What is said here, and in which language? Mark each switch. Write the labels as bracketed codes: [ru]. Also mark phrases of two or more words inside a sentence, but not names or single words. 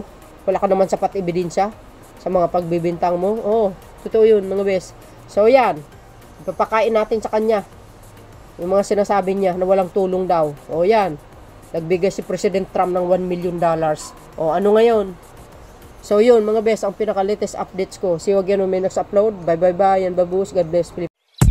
[tl] Wala ka naman sapat ebidensya sa mga pagbibintang mo. Totoo yun, mga bes. So, yan. Ipapakain natin sa kanya yung mga sinasabi niya na walang tulong daw. Yan. Nagbigay si President Trump ng $1 million. Ano ngayon? So, yun, mga bes, ang pinaka- [en] latest updates [tl] ko. [en] See you again when may next upload. Bye. [tl] Yan, babus. [en] God bless.